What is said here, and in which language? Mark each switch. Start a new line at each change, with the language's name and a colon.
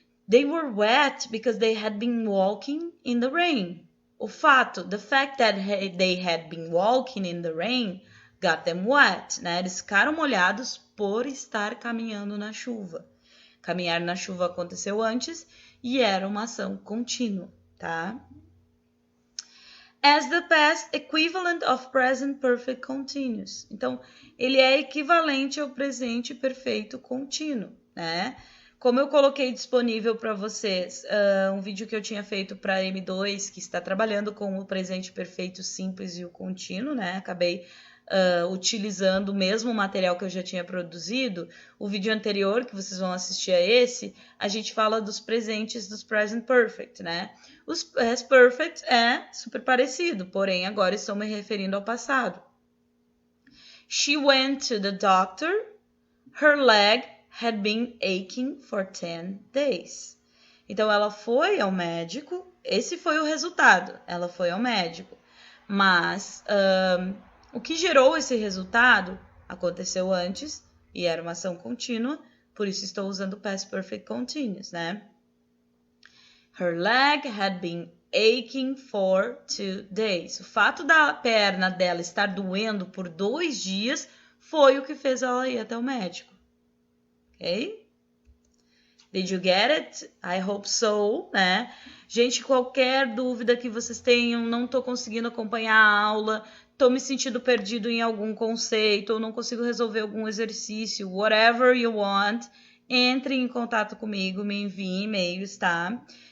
English: They were wet because they had been walking in the rain. The fact that they had been walking in the rain got them wet.
Portuguese: Né? Eles ficaram molhados por estar caminhando na chuva. Caminhar na chuva aconteceu antes e era uma ação contínua, tá?
English: As the past equivalent of present perfect continuous.
Portuguese: Então, ele é equivalente ao presente perfeito contínuo, né? Como eu coloquei disponível para vocês um vídeo que eu tinha feito para M2, que está trabalhando com o presente perfeito simples e o contínuo, né? Acabei utilizando o mesmo material que eu já tinha produzido. O vídeo anterior, que vocês vão assistir a esse, a gente fala dos presentes dos present perfect, né? Os past perfect é super parecido, porém agora estou me referindo ao passado.
English: She went to the doctor. Her leg had been aching for 10 days.
Portuguese: Então, ela foi ao médico. Esse foi o resultado. Ela foi ao médico. Mas o que gerou esse resultado aconteceu antes e era uma ação contínua. Por isso, estou usando o past perfect continuous, né?
English: Her leg had been aching for 2 days.
Portuguese: O fato da perna dela estar doendo por 2 dias foi o que fez ela ir até o médico. Ok?
English: Did you get it? I hope so,
Portuguese: né? Gente, qualquer dúvida que vocês tenham, não tô conseguindo acompanhar a aula, tô me sentindo perdido em algum conceito, ou não consigo resolver algum exercício,
English: whatever you want,
Portuguese: entre em contato comigo, me envie e-mails, tá?